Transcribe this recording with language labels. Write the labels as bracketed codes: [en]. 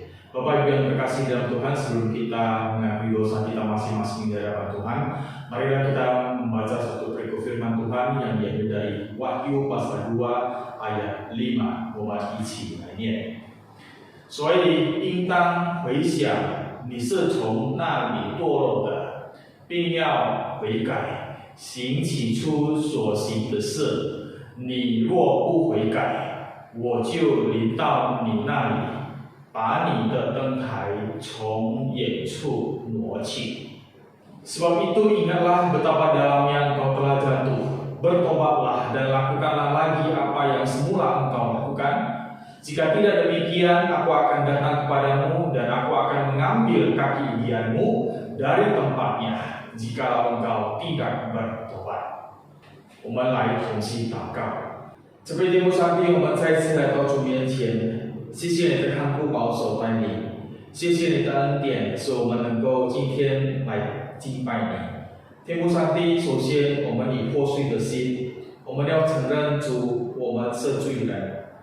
[id] Bapak Ibu yang terkasih dalam Tuhan, sebelum kita mengakui dosa kita masing-masing di hadapan Tuhan, marilah kita membaca satu perikop firman Tuhan yang diambil dari Wahyu pasal 2 ayat 5， [zh] 我们一起来念。所以应当回想你是从那里堕落的，并要悔改，行起初所行的事。你若不悔改，我就临到你那里，把你的灯台从远处挪去。 [id] Sebab itu ingatlah betapa dalamnya engkau telah jatuh, bertobatlah dan lakukanlah lagi apa yang semula engkau lakukan. Jika tidak demikian, aku akan datang kepadamu dan aku akan mengambil kaki dianmu dari tempatnya, jikalau engkau tidak bertobat. [zh] 我们来同心祷告。这位天父上帝，我们再次来到主面前，谢谢你的看顾保守带领，谢谢你的恩典，使我们能够今天来敬拜你。天父上帝，首先我们以破碎的心，我们要承认主，我们是罪人。